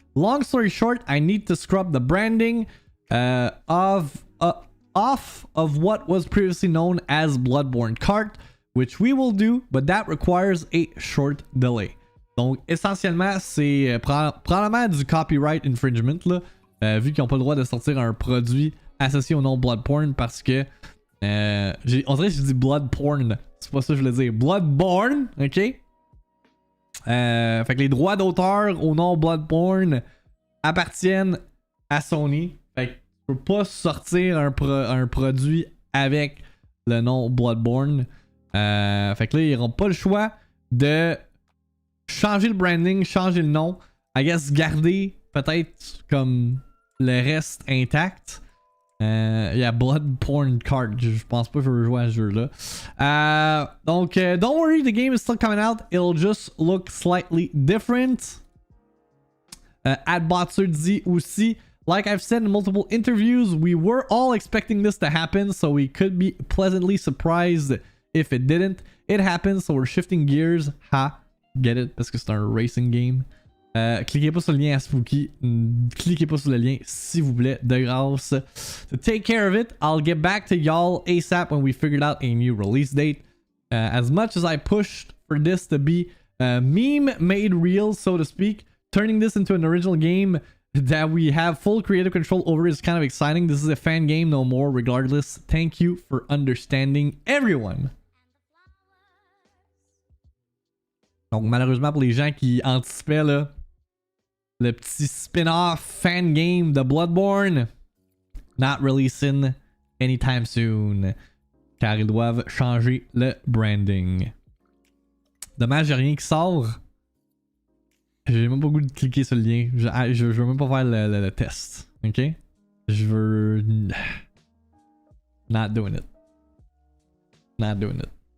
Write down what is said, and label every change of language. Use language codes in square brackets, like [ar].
[en] Long story short, I need to scrub the branding off of what was previously known as Bloodborne Kart, which we will do, but that requires a short delay. [fr] Donc, essentiellement, c'est probablement du copyright infringement, là, vu qu'ils n'ont pas le droit de sortir un produit associé au nom Bloodborne parce que... on dirait que je dis Bloodporn. C'est pas ça que je voulais dire. Bloodborne, ok? Fait que les droits d'auteur au nom Bloodborne appartiennent à Sony. Fait que tu peux pas sortir un produit avec le nom Bloodborne. Fait que là, ils n'auront pas le choix de changer le branding, changer le nom. [en] I guess [fr] garder peut-être comme le reste intact. Il y a Bloodborne Kart. Je pense pas que je veux jouer à ce jeu-là. [en] Donc, don't worry, the game is still coming out. It'll just look slightly different. @Botser [fr] dit aussi, [en] like I've said in multiple interviews, we were all expecting this to happen, so we could be pleasantly surprised if it didn't. It happened, so we're shifting gears. Ha, get it? [fr] Parce que c'est un racing game. Cliquez pas sur le lien à Spooky. Cliquez pas sur le lien, s'il vous plaît, de grâce. [en] So take care of it. I'll get back to y'all ASAP when we figured out a new release date. As much as I pushed for this to be meme made real, so to speak, turning this into an original game that we have full creative control over is kind of exciting. This is a fan game no more, regardless. Thank you for understanding, everyone. [fr] Donc malheureusement pour les gens qui anticipaient là, le petit spin-off fan game de Bloodborne. [en] Not releasing anytime soon. [fr] Car ils doivent changer le branding. Dommage, j'ai rien qui sort. J'ai même pas le goût de cliquer sur le lien. Je veux même pas faire le test. Ok? Je veux. [en] Not doing it. Not doing it.